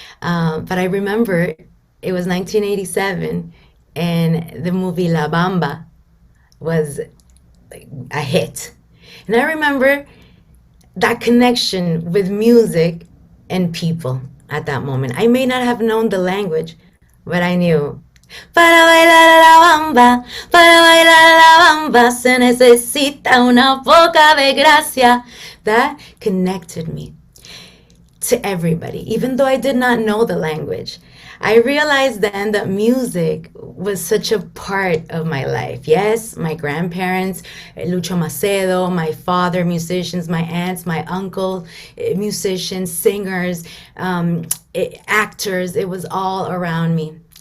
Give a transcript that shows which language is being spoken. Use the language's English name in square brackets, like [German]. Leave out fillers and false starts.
[English] But I remember it was 1987, and the movie La Bamba was a hit. And I remember that connection with music and people at that moment. I may not have known the language, but I knew. [Spanish] Para bailar la bamba, para bailar la bamba, se necesita una poca de gracia. [English] That connected me to everybody, even though I did not know the language. I realized then that music was such a part of my life. Yes, my grandparents, Lucho Macedo, my father, musicians, my aunts, my uncle, musicians, singers, actors, it was all around me.